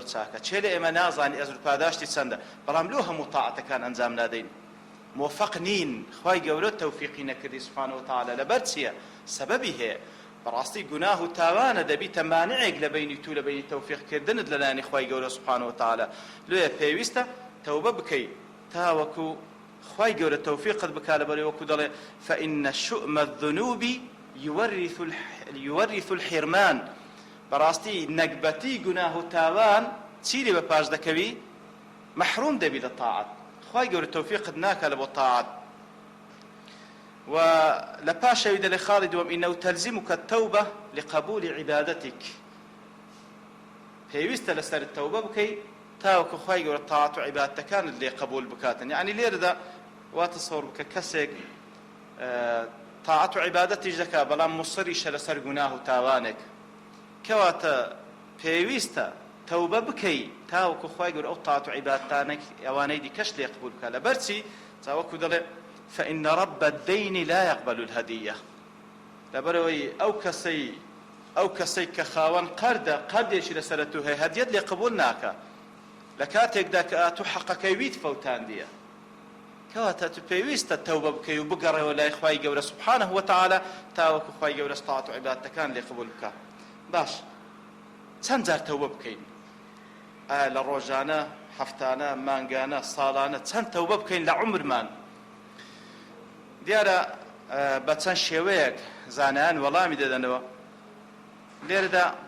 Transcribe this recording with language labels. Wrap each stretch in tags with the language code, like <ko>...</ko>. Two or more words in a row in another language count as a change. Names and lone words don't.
<ckb>چاکە چێ لە ئێمە نازانی ئەجر و پاداشتی چەندە بەڵام لەو هەموو تاعاتەکان ئەنجام نادەین موفق نین خوای گەورە تەوفیقی نەکردی</ckb> <ar>سوبحانەهو وتەعالە</ar> <ckb>لەبەر چییە سەبەبی هەیە بەڕاستی گوناه و تاوانە دەبیتە مانعێک لە بینی تو لە بینی تەوفیقکردنت لەلایەنی خوای گەورە</ckb> <ar>سوبحانەهو وتەعالە</ar> <ckb>لێیە پێویستە تەوبە بکەیت تاوەکو خوای گەورە تەوفیقت بکا لەبەرەوەی وەکو دەڵێ</ckb> <ar>فإن شؤم الذنوب يورث الحرمان</ar> <ckb>بەڕاستی نەکبەتی گوناه و تاوان چی لێ بەپاش دەکەوی محروم دەبی لە تاعات خوای گەورە تەوفیقت ناکا لە بۆ تاعات و لە پاشەوی دەڵێ خاڵی دووەم</ckb> <ar>إنه تلزمك التوبة لقبول عبادتك</ar> <ckb>پێویستە لەسەر تەوبە بکەی تاوەکو خوای گەورە تاعات و عیبادەتەکانت لێ قبول بکاتن یعنی لێرەدا واتە سەوڕ بکە کەسێک تاعات و عیبادەتیش دەکا بەڵام مصریشە لەسەر گوناه و تاوانێک کەواتە پێویستە تەوبە بکەی تاوەکو خوای گەورە ئەو تاعات و عیبادەتانێک ئەوانەی دیکەش لێ قبول بکات لەبەرچی چاوەکو دەڵێ</ckb> <ar>فإن رب الدين لا يقبل</ar> <ckb>الهدية لەبەرەوەی ئەو کەسەی کە خاوەن قەردێکی لەسەر تو هەیە هەدیەت لێ قبول ناکە لە کاتێکدا کە تو حەقەکەی ویت فەوتاندیە کەواتە تو پێویستە تەوبە بکەی و بگەڕێەوە لای خوای گەورە</ckb> <ar>سوبحانەهو وتەعالە</ar> <ckb>تاوەکو خوای گەورە تاعات و عیبادەتەکان لێ قبول بکات باش چەند جار تەوبە بکەین ئایا لە ڕۆژانە هەفتانە مانگانە ساڵانە چەند تەوبە بکەین لە عومرمان دیارە بە چەند شێوەیەک زانایان وەڵامی دەدەنەوە لێرەدا</ckb>